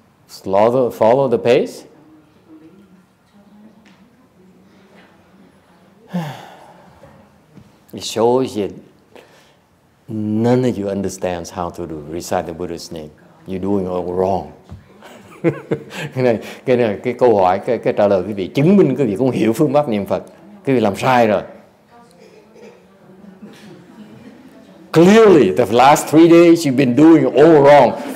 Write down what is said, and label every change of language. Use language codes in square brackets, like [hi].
[en] Follow the pace. It shows you none of you understands how to recite the Buddha's name. You're doing all wrong. [vi] cái câu hỏi, cái trả lời quý vị chứng minh quý vị không hiểu phương pháp niệm Phật. Quý vị làm sai rồi. [en] Clearly, the last 3 days you've been doing all wrong.